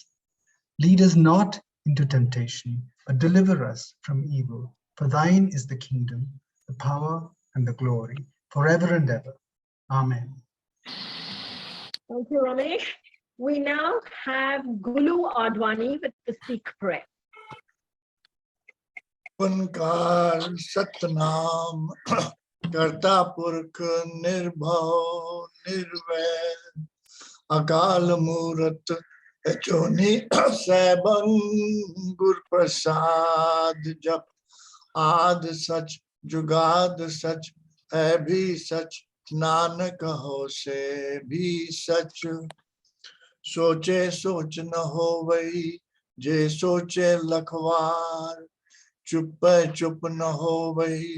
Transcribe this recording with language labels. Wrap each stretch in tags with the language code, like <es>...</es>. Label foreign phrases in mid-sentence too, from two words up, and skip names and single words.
<en>Lead us not into temptation, but deliver us from evil. For thine is the kingdom, the power, and the glory, forever and ever. Amen. Thank you, Ramesh. We now have Gulu Advani with the Sikh prayer.</en> <pa>Onkar Satnam ਕਰਤਾ ਪੁਰਖੁ ਨਿਰਭਉ ਨਿਰਵੈਰੁ ਅਕਾਲ ਮੂਰਤਿ ਅਜੂਨੀ ਸੈਭੰ ਗੁਰ ਪ੍ਰਸਾਦਿ ਜਪੁ ਆਦਿ ਸਚੁ ਜੁਗਾਦਿ ਸਚੁ ਹੈ ਭੀ ਸਚੁ ਨਾਨਕ ਹੋ ਸੇ ਭੀ ਸਚੁ ਸੋਚੈ ਸੋਚਿ ਨ ਹੋ ਵਈ ਜੇ ਸੋਚੀ ਲਖਵਾਰ ਚੁਪੈ ਚੁਪ ਨ ਹੋ ਵਈ</pa>